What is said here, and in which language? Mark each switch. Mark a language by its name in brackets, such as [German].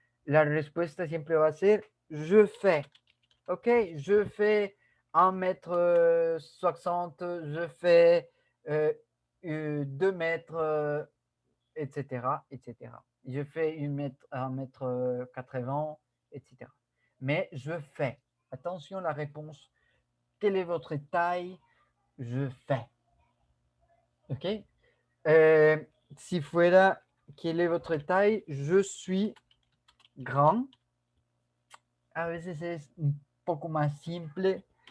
[Spanish] La respuesta siempre va a ser [French] je fais. Ok, je fais 1m60, je fais 2 mètres, etc., etc. Je fais 1m80, etc. Mais je fais. Attention la réponse. Quelle est votre taille? Je fais. Ok. [Spanish] Si fuera, [French] quelle est votre taille? Je suis grand. [Spanish] A veces es un poco más simple.